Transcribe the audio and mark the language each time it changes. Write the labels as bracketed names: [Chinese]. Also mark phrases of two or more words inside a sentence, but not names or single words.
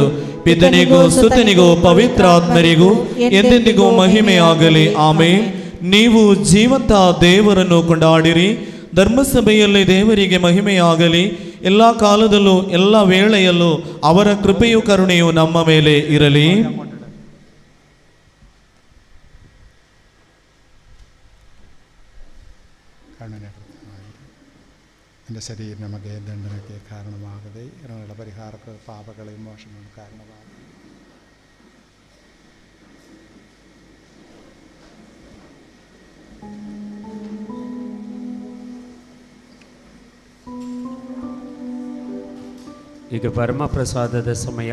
[Kannada] ಪಿತನಿಗೂ ಸುತನಿಗೂ ಪವಿತ್ರಾತ್ಮರಿಗೂ ಎಂದೆಂದಿಗೂ ಮಹಿಮೆಯಾಗಲಿ. ಆಮೆನ್. ನೀವು ಜೀವಂತ ದೇವರನ್ನು ಕೊಂಡಾಡಿರಿ. ಧರ್ಮಸಭೆಯಲ್ಲಿ ದೇವರಿಗೆ ಮಹಿಮೆಯಾಗಲಿ. ಎಲ್ಲ ಕಾಲದಲ್ಲೂ ಎಲ್ಲ ವೇಳೆಯಲ್ಲೂ ಅವರ ಕೃಪೆಯು ಕರುಣೆಯು ನಮ್ಮ ಮೇಲೆ ಇರಲಿ. [Malayalam] എൻ്റെ ശരീരം [Kannada] നಮಗೆ ದಂಡನಕ್ಕೆ ಕಾರಣವಾಗದೆ ಇರಗಳ ಪರಿಹಾರಕ್ಕೆ ಪಾಪಗಳ ವಿಮೋಚನೆಗೆ ಕಾರಣವಾಗದೆ. ಈಗ ಪರಮ ಪ್ರಸಾದದ ಸಮಯ.